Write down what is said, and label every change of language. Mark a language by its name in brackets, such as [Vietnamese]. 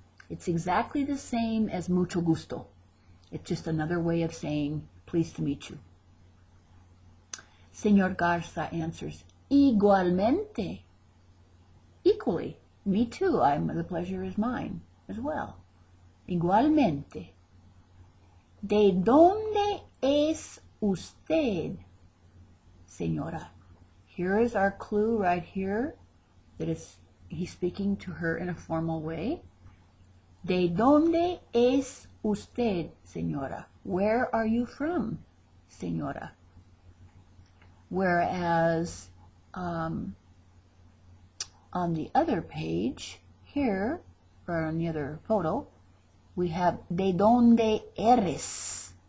[English] It's exactly the same as [Spanish] mucho gusto. [English] It's just another way of saying pleased to meet you. Señor Garza answers igualmente. Equally. Me too. The pleasure is mine as well. [Spanish] Igualmente. ¿De dónde es usted, señora? [English] Here is our clue right here that he's speaking to her in a formal way. [Spanish] ¿De dónde es usted, señora? [English] Where are you from, señora? Whereas on the other page here, or on the other photo, we have [Spanish] ¿de dónde eres?